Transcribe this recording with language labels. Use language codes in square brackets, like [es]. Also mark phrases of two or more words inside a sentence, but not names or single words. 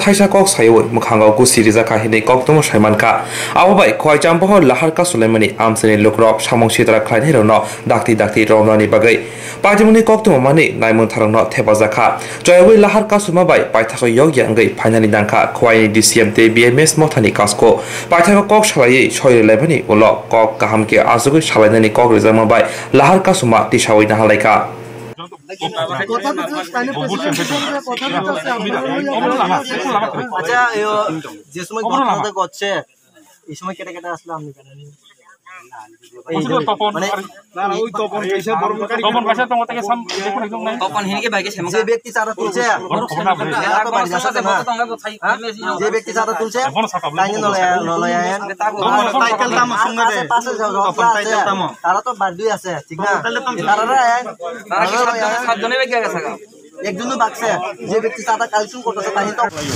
[trp] thaisa kok sayoi mukhangau ku sirija kahini kok tomo saimanka ababai khwai chamboh lahar ka sulaimani amsani lokrok samong sitara khaini rono dakti romnani bagai Pajimuni koktu mani naimun tharangno thepajaka joyoi lahar kasuma bai paithako yogya ngai finally dangka khwai DCM te BMS mothani kasko paithako kok salai soire lebani ulo kok kaham ke azugui salainani kok rizama bai lahar kasuma tisawai na halaika [bn] আচ্ছা যে সময় ঘটনাটা ঘটছে এই সময় কেটে কেটে আসলে আপনি যে ব্যক্তি চাঁদা তুলছে যে ব্যক্তি চাঁদা তুলছে তারা তো বাদ দিয়ে আছে ঠিক না একজনও বাগছে যে ব্যক্তি চাঁদা কালেকশন করতেছে তাই তো